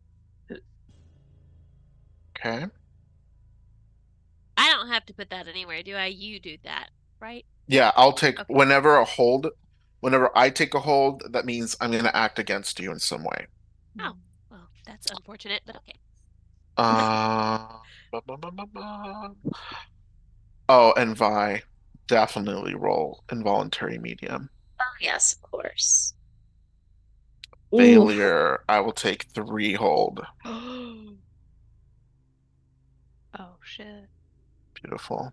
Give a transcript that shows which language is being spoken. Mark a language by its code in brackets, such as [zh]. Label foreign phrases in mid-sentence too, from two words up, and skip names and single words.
[en] Okay. I don't have to put that anywhere, do I? You do that, right? Yeah, I'll take Okay. whenever I take a hold, that means I'm gonna act against you in some way. Oh, well, that's unfortunate, but okay. Ba, ba, ba, ba, ba. Oh, and Vi, definitely roll involuntary medium. Oh, yes, of course. Oof. Failure, I will take three hold. Oh shit. Beautiful.